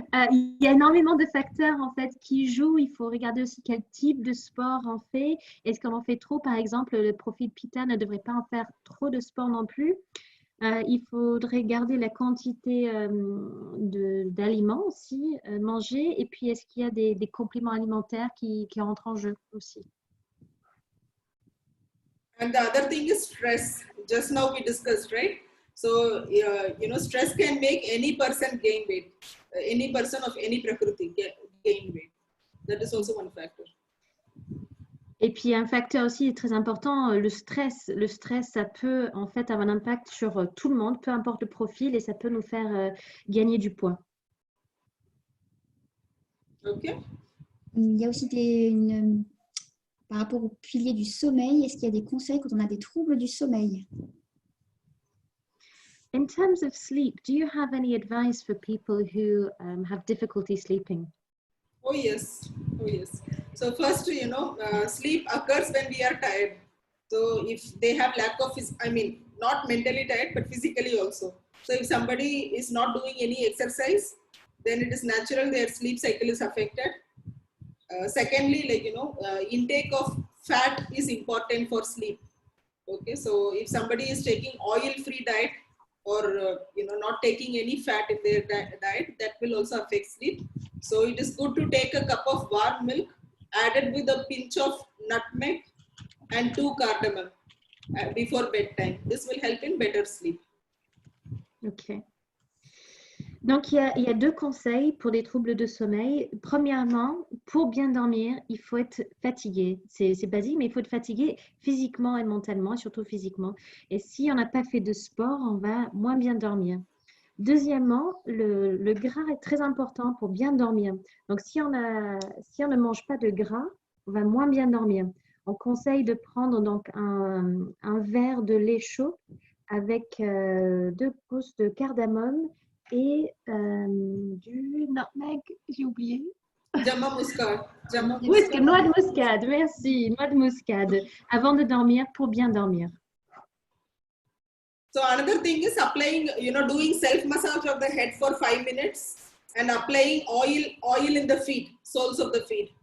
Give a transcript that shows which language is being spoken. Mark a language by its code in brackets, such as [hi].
[fr] Il y a énormément de facteurs en fait qui jouent. Il faut regarder aussi quel type de sport on fait. Est-ce qu'on en fait trop? Par exemple, le profil Pitta ne devrait pas en faire trop de sport non plus. Il faudrait garder la quantité d'aliments aussi, manger. Et puis, est-ce qu'il y a des compléments alimentaires qui entrent en jeu aussi? [en] And the other thing is stress. Just now we discussed, right? So, stress can make any person gain weight. Any person of any prakriti gain weight. That is also one factor. [fr] Et puis, un facteur aussi très important, le stress. Le stress, ça peut en fait avoir un impact sur tout le monde, peu importe le profil, et ça peut nous faire gagner du poids. OK. Il y a aussi par rapport au pilier du sommeil, est-ce qu'il y a des conseils quand on a des troubles du sommeil? [en] In terms of sleep, do you have any advice for people who have difficulty sleeping? Oh yes. So first, sleep occurs when we are tired. So if they have lack of, not mentally tired, but physically also. So if somebody is not doing any exercise, then it is natural their sleep cycle is affected. Secondly, intake of fat is important for sleep. Okay, so if somebody is taking oil-free diet, or not taking any fat in their diet, that will also affect sleep. So it is good to take a cup of warm milk added with a pinch of nutmeg and 2 cardamom before bedtime. This will help in better sleep. Ok. [fr] Donc, il y a 2 conseils pour les troubles de sommeil. Premièrement, pour bien dormir, il faut être fatigué. C'est basique, mais il faut être fatigué physiquement et mentalement, et surtout physiquement. Et si on n'a pas fait de sport, on va moins bien dormir. Deuxièmement, le gras est très important pour bien dormir. Donc, si on ne mange pas de gras, on va moins bien dormir. On conseille de prendre donc un verre de lait chaud avec 2 gousses de cardamome et du nutmeg, j'ai oublié. Jamma muscade. Noix de muscade, merci. Noix de muscade avant de dormir pour bien dormir. [en] So another thing is applying, doing self-massage of the head for 5 minutes and applying oil in the feet, soles of the feet.